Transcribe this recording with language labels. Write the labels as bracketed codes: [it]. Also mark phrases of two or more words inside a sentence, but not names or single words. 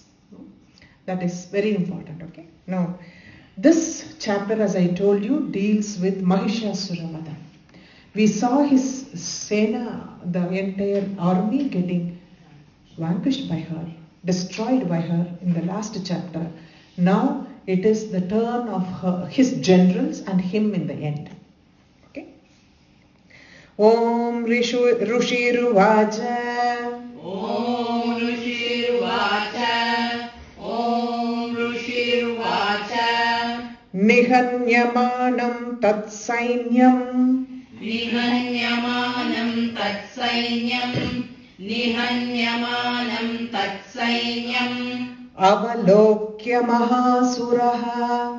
[en] That is very important, okay? Now, this chapter, as I told you, deals with Mahishasuravada. We saw his Sena, the entire army getting vanquished by her, destroyed by her in the last chapter. Now it is the turn of his generals and him in the end. [sa] Okay? Om Rishiruvacha. Om Rishiruvacha. Om Rishiruvacha. Nihanyamanam tatsainyam. Nihanyamanam tatsainyam. Nihanyamanam tatsainyam. Avalokya mahasuraha.